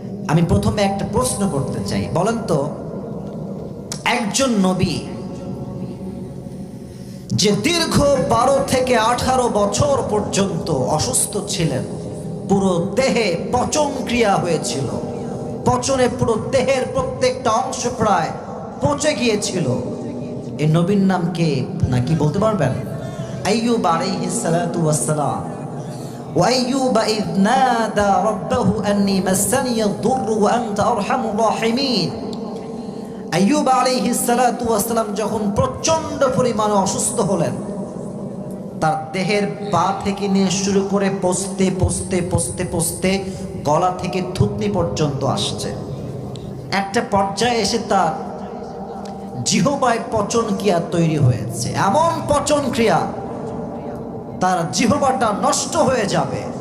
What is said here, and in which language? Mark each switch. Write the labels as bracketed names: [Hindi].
[Bangla] আমি প্রথমে একটা প্রশ্ন করতে চাই, বলেন তো একজন নবী যে দীর্ঘ 12 থেকে 18 বছর পর্যন্ত অসুস্থ ছিলেন, পুরো দেহে পচন ক্রিয়া হয়েছিল, পচনে পুরো দেহের প্রত্যেকটা অংশ প্রায় পচে গিয়েছিল, এই নবীর নাম কে নাকি বলতে পারবেন? আইয়ুব আলাইহিস সালাতু ওয়াস সালাম। [Arabic] وأيوب إذ نادى ربه أني مسني الضر وأنت أرحم الراحمين। [Bangla] আইয়ুব আলাইহিস সালাতু ওয়াস সালাম যখন প্রচন্ড পরিমাণে অসুস্থ হলেন, তার দেহের পা থেকে নিয়ে শুরু করে পচতে পচতে পচতে পচতে গলা থেকে থুতনি পর্যন্ত আসছে। একটা পর্যায়ে এসে তার জিহ্বায় পচন ক্রিয়া তৈরি হয়েছে, এমন পচন ক্রিয়া তার জিহ্বাটা নষ্ট হয়ে যাবে।